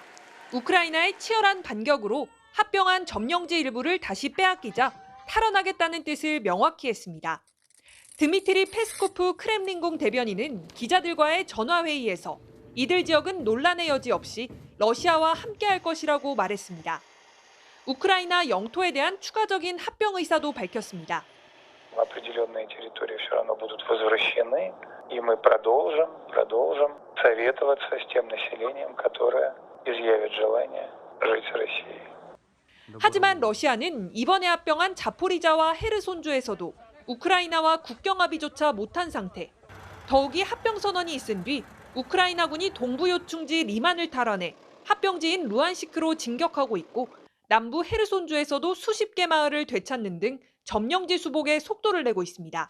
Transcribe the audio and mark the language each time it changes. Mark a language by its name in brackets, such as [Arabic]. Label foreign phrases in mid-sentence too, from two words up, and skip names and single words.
[Korean] 우크라이나의 치열한 반격으로 합병한 점령지 일부를 다시 빼앗기자 탈환하겠다는 뜻을 명확히 했습니다. 드미트리 페스코프 크렘린궁 대변인은 기자들과의 전화회의에서 이들 지역은 논란의 여지 없이 러시아와 함께할 것이라고 말했습니다. 우크라이나 영토에 대한 추가적인 합병 의사도 밝혔습니다. [Russian] определенные территории все равно будут возвращены, и мы продолжим советоваться с тем населением, которое изъявит желание жить в России. [Korean] 하지만 러시아는 이번에 합병한 자포리자와 헤르손주에서도 우크라이나와 국경 합의조차 못한 상태. 더욱이 합병 선언이 있은 뒤 우크라이나군이 동부 요충지 리만을 탈환해 합병지인 루안시크로 진격하고 있고 남부 헤르손주에서도 수십 개 마을을 되찾는 등 점령지 수복에 속도를 내고 있습니다.